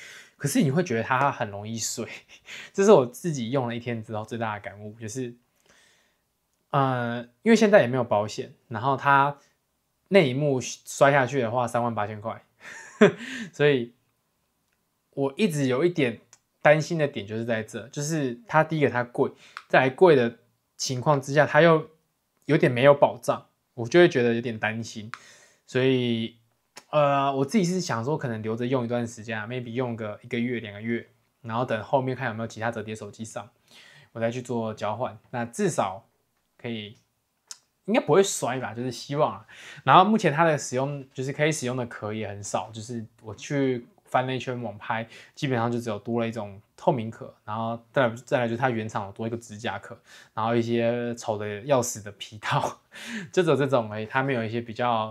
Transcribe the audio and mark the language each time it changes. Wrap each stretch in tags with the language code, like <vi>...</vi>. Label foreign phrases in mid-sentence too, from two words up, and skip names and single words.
<zh>可是你會覺得它很容易碎，這是我自己用了一天之後最大的感悟，就是因為現在也沒有保險，然後它內螢幕摔下去的話38000塊，所以我一直有一點擔心的點就是在這，就是它第一個它貴，再來貴的情況之下，它又有點沒有保障，我就會覺得有點擔心，所以。我自己是想說，可能留着用一段時間啊 ，maybe 用個1個月、2個月，然後等後面看有沒有其他折疊手機上，我再去做交換。那至少可以，應該不會摔吧？就是希望啊。然後目前它的使用，就是可以使用的殼也很少，就是我去翻了一圈網拍，基本上就只有多了一種透明殼，然後再來就是它原廠有多一個指甲殼，然後一些醜的要死的皮套，就只有這種而已，它沒有一些比較。</zh>